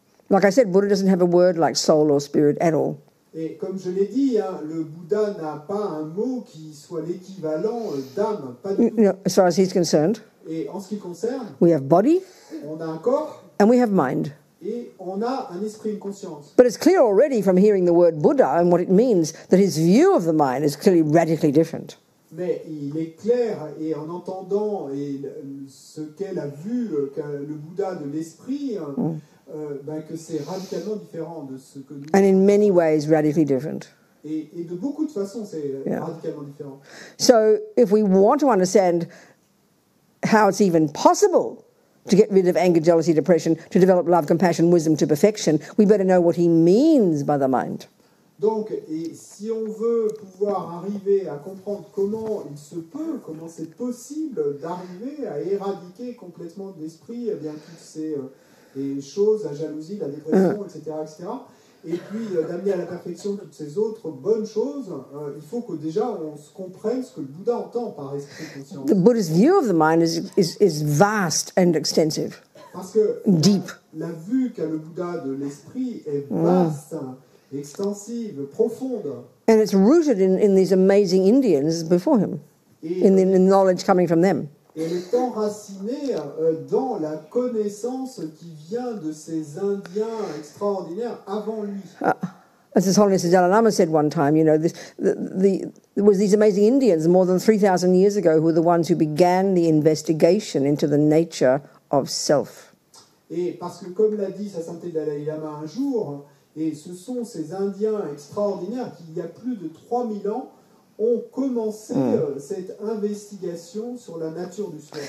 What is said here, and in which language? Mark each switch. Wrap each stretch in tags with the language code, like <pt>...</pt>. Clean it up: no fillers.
<en>Like I said, Buddha doesn't have a word like soul or spirit at all.</en> <fr>Et comme je l'ai dit, hein, le Bouddha n'a pas un mot qui soit l'équivalent d'âme, pas du tout.</fr> <en>You know, as far as he's concerned,</en> <fr>Et en ce qui concerne,</fr> <en>we have body</en> <fr>on a un corps</fr> <en>and we have mind.</en> <fr>et on a un esprit, une conscience.</fr> <en>But it's clear already from hearing the word Buddha and what it means that his view of the mind is clearly radically different.</en> <fr>Mais il est clair, et en entendant ce qu'est la vue qu'a le Bouddha de l'esprit, que c'est radicalement différent de ce que nous...</fr> <en>And in many ways radically different.</en> <fr>Et de beaucoup de façons, c'est radicalement différent.</fr> <en>So if we want to understand how it's even possible to get rid of anger, jealousy, depression, to develop love, compassion, wisdom to perfection, we better know what he means by the mind.</en> <fr>Donc, et si on veut pouvoir arriver à comprendre comment il se peut, comment c'est possible d'arriver à éradiquer complètement de l'esprit toutes ces choses, la jalousie, la dépression, etc., et puis d'amener à la perfection toutes ces autres bonnes choses, il faut que déjà on comprenne ce que le Bouddha entend par esprit conscient.</fr> <en>The Buddha's view of the mind is vast and extensive,</en> <fr>Parce que</fr> <en>deep.</en> <fr>La vue qu'a le Bouddha de l'esprit est vaste, extensive, profonde.</fr> <en>And it's rooted in these amazing Indians before him, in the knowledge coming from them.</en> <fr>Et elle est enracinée dans la connaissance qui vient de ces Indiens extraordinaires avant lui.</fr> <en>As His Holiness the Dalai Lama said one time, you know, there was these amazing Indians more than 3,000 years ago who were the ones who began the investigation into the nature of self.</en> <fr>Et parce que, comme l'a dit Sa Sainteté Dalai Lama un jour, et ce sont ces Indiens extraordinaires qui, il y a plus de 3000 ans, ont commencé cette investigation sur la nature du soi.</fr>